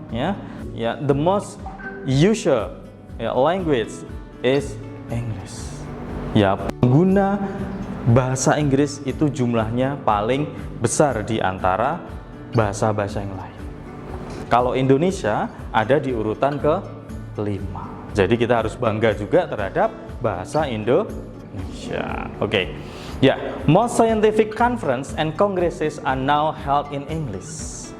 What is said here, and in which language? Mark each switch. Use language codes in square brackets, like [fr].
[en] Ya, the most usual, ya, language is English. [id] Ya, pengguna bahasa Inggris itu jumlahnya paling besar di antara bahasa-bahasa yang lain. Kalau Indonesia ada di urutan ke-5. Jadi kita harus bangga juga terhadap bahasa Indonesia. [en] Ya, most scientific conference and congresses are now held in English.